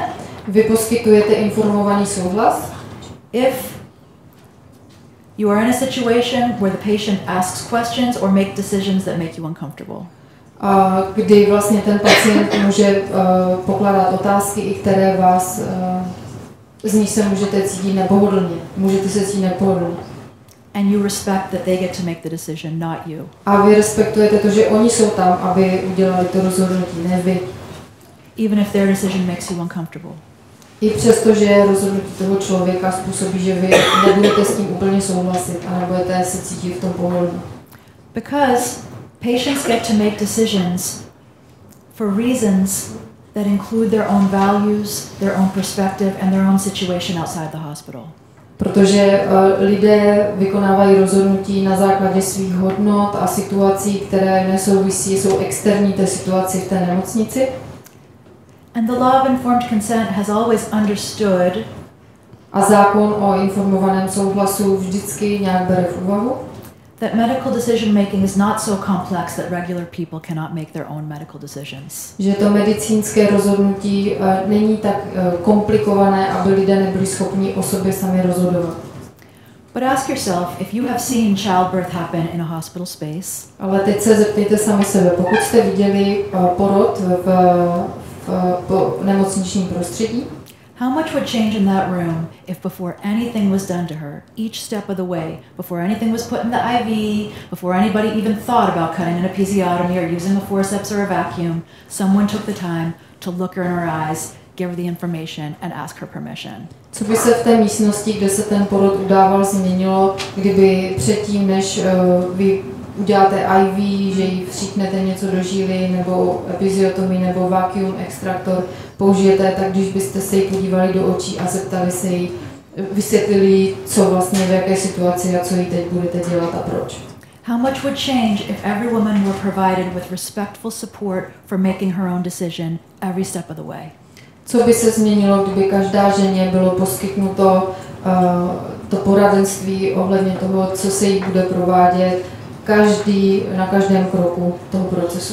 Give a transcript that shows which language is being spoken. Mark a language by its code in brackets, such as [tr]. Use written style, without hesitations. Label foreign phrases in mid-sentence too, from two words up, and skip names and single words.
[cs] Vy poskytujete informovaný souhlas, [en] if you are in a situation where the patient asks questions or make decisions that make you uncomfortable. [cs] Kdy vlastně ten pacient může pokládat otázky, i které vás z nich se můžete cítit nepohodlně. Můžete se cítit nepohodlně. [en] And you respect that they get to make the decision, not you. [cs] A vy respektujete to, že oni jsou tam, aby udělali to rozhodnutí, ne vy. [en] Even if their decision makes you uncomfortable. [cs] I přesto, že rozhodnutí toho člověka způsobí, že vy nebudete s tím úplně souhlasit a nebudete se cítit v tom pohodlí. [en] Because patients get to make decisions for reasons that include their own values, their own perspective, and their own situation outside the hospital. [cs] Protože lidé vykonávají rozhodnutí na základě svých hodnot a situací, které nesouvisí, jsou externí té situaci v té nemocnici. [en] And the law of informed consent has always understood [cs] a zákon o informovaném souhlasu vždycky nějak bere v úvahu, [en] that medical decision making is not so complex that regular people cannot make their own medical decisions. [cs] Že to medicínské rozhodnutí není tak komplikované, aby lidé nebyli schopni o sobě sami rozhodovat. [en] But ask yourself, if you have seen childbirth happen in a hospital space, [cs] ale teď se zeptejte sami sebe, pokud jste viděli porod v nemocničním prostředí, [en] how much would change in that room if before anything was done to her, each step of the way, before anything was put in the IV, before anybody even thought about cutting an episiotomy or using a forceps or a vacuum, someone took the time to look her in her eyes, give her the information and ask her permission. [cs] Co by se v té místnosti, kde se ten porod udával, změnilo, kdyby předtím, než vy uděláte IV, že jí vstříknete něco do žíly, nebo epiziotomii, nebo vacuum extraktor použijete, tak když byste se jí podívali do očí a zeptali se jí, vysvětlili, co vlastně, v jaké situaci a co jí teď budete dělat a proč. [en] How much would change if every woman were provided with respectful support for making her own decision every step of the way? [cs] Co by se změnilo, kdyby každá ženě bylo poskytnuto to poradenství ohledně toho, co se jí bude provádět na každém kroku toho procesu?